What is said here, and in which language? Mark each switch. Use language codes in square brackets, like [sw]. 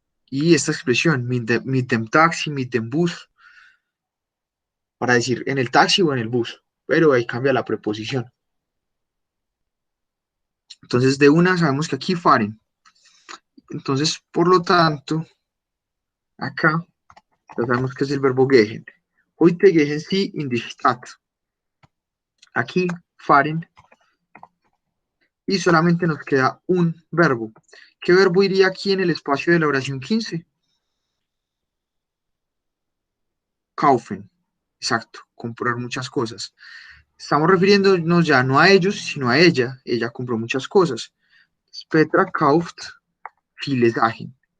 [es] Y esta expresión, [de] mit dem Taxi, mit dem Bus, [es] para decir en el taxi o en el bus, pero ahí cambia la preposición. Entonces, de una sabemos que aquí fahren. Entonces, por lo tanto, acá ya sabemos que es el verbo gehen. [de] Heute gehen Sie in die Stadt. [es] Aquí fahren y solamente nos queda un verbo. ¿Qué verbo iría aquí en el espacio de la oración 15? Kaufen. Exacto, comprar muchas cosas. Estamos refiriéndonos ya no a ellos, sino a ella. Ella compró muchas cosas. [de] Petra kauft viele Sachen.